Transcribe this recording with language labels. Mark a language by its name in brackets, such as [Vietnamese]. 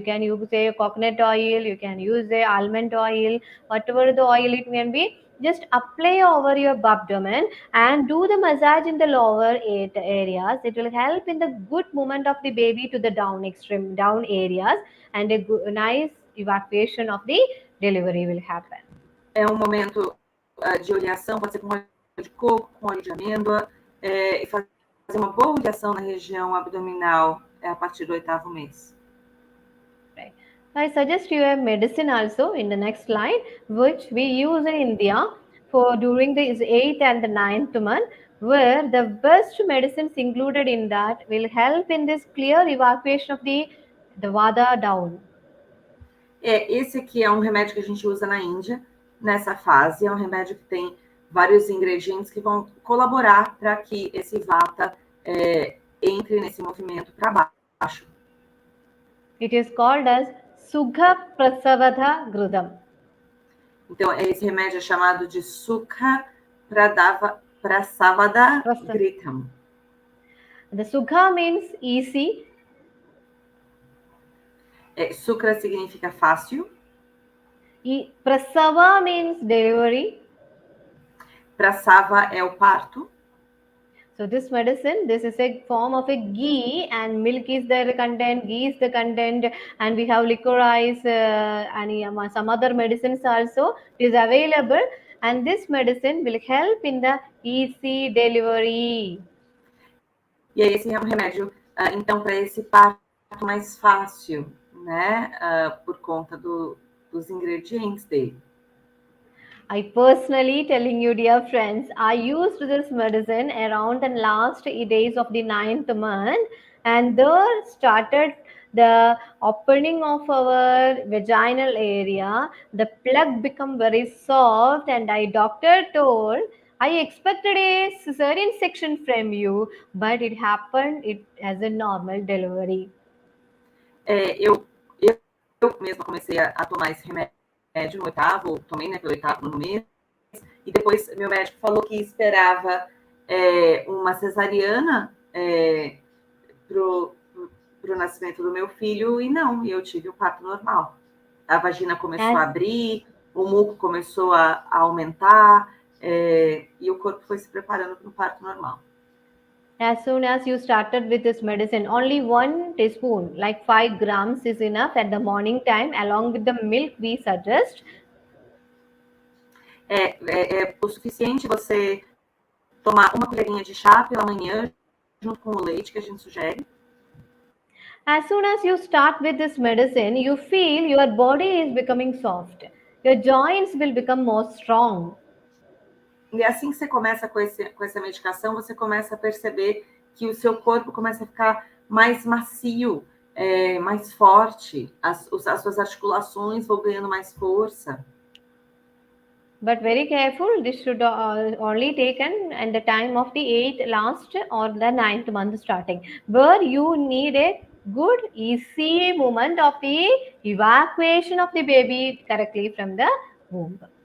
[English] You can use a coconut oil, you can use a almond oil, whatever the oil it can be. Just apply over your abdomen and do the massage in the lower 8 areas. It will help in the good movement of the baby to the down areas, and a nice evacuation of the delivery will happen. [Portuguese] É um momento de oleação, pode ser com óleo de coco, com óleo de amêndoa, e fazer uma boa oleação na região abdominal a partir do 8º mês. [English] Right. I suggest you a medicine also in the next slide, which we use in India for during the 8th and the 9th month, where the best medicines included in that will help in this clear evacuation of the vata down. [Portuguese] Esse aqui é um remédio que a gente usa na Índia, nessa fase. É um remédio que tem vários ingredientes que vão colaborar para que esse vata entre nesse movimento para baixo. [English] It is called as Sukha Prasavada Grudam. [Portuguese] Então, esse remédio é chamado de Sukha Prasavada Grudam. [English] The Sukha means easy. [Portuguese] Sukha significa fácil. [English] E Prasava means delivery. [Portuguese] Prasava é o parto. [English] So this medicine, this is a form of a ghee, and milk is the content, ghee is the content, and we have licorice and some other medicines also is available, and this medicine will help in the easy delivery. [Portuguese] E aí esse é um remédio, então, para esse parto mais fácil, né? Por conta dos ingredientes dele. [English] I personally telling you, dear friends, I used this medicine around the last days of the 9th month, and there started the opening of our vaginal area. The plug become very soft, and doctor told I expected a cesarean section from you, but it happened as a normal delivery. [Portuguese] Eu mesma comecei a tomar esse remédio no 8º, tomei, né, pelo 8º mês, e depois meu médico falou que esperava uma cesariana pro nascimento do meu filho, e não, eu tive o parto normal. A vagina começou a abrir, o muco começou a aumentar, e o corpo foi se preparando para o parto normal. [English] As soon as you started with this medicine, only 1 teaspoon, like 5 grams is enough at the morning time, along with the milk we suggest. [Portuguese] É o suficiente você tomar uma colherinha de chá pela manhã, junto com o leite que a gente sugere. [English] As soon as you start with this medicine, you feel your body is becoming soft. Your joints will become more strong. [Portuguese] E assim que você começa com essa medicação, você começa a perceber que o seu corpo começa a ficar mais macio, mais forte, as suas articulações vão ganhando mais força. [English] But very careful, this should only taken in the time of the 8th last or the 9th month starting, where you need a good easy movement of the evacuation of the baby correctly from the womb.